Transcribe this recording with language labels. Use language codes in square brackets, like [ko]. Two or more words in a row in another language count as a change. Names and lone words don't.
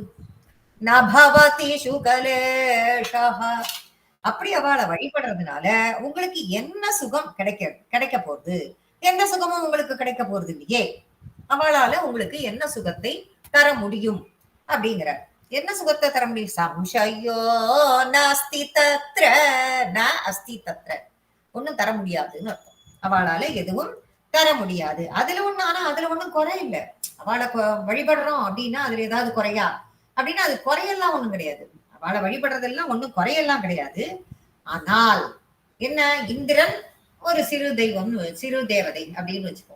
[sa] न भवति सुखलेशः. [ta] அப்படி அவளை வழிபடுறதுனால உங்களுக்கு என்ன சுகம் கிடைக்க போகுது? எந்த சுகமும் உங்களுக்கு கிடைக்க போறது இல்லையே. அவளால உங்களுக்கு என்ன சுகத்தை தர முடியும் அப்படிங்கிற. என்ன சுகத்தை தர முடியும்? [sa] संशयो नास्ति तत्र न अस्ति तत्र. [ta] ஒண்ணும் தர முடியாதுன்னு அர்த்தம். அவளால எதுவும் தர முடியாது. அதுல ஒண்ணு, ஆனா அதுல ஒண்ணும் குறை இல்லை. அவளை வழிபடுறோம் அப்படின்னா அதுல ஏதாவது குறையா அப்படின்னா அது குறையெல்லாம் ஒண்ணும் கிடையாது. அவளை வழிபடுறதெல்லாம் ஒண்ணும் குறையெல்லாம் கிடையாது. ஆனால் என்ன, இந்திரன் ஒரு சிறு தெய்வம், சிறு தேவதை அப்படின்னு வச்சுக்கோம்.